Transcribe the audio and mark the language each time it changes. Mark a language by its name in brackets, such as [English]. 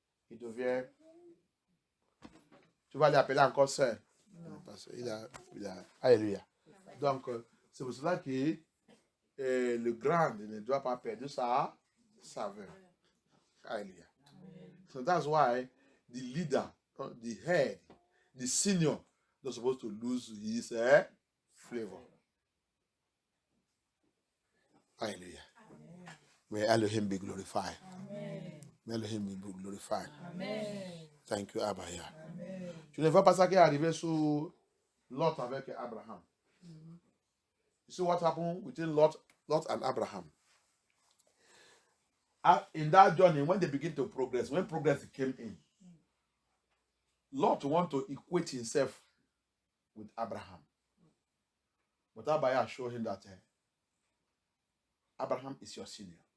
[French] Il devient, tu vas l'appeler encore sel. Parce qu'il a, alléluia. Donc, c'est pour cela que le grand ne doit pas perdre sa saveur. Alléluia. [English] So that's why the leader, the head, the senior, not supposed to lose his flavor. Hallelujah. May Elohim be glorified. Amen. May Elohim be glorified. Amen. Thank you, Abba. Amen. [French] Tu ne vois pas ça qui est arrivé sur Lot avec Abraham. [English] You see what happened between Lot and Abraham. In that journey, when they begin to progress, when progress came in, Lot want to equate himself with Abraham. But Abba showed him that Abraham is your senior.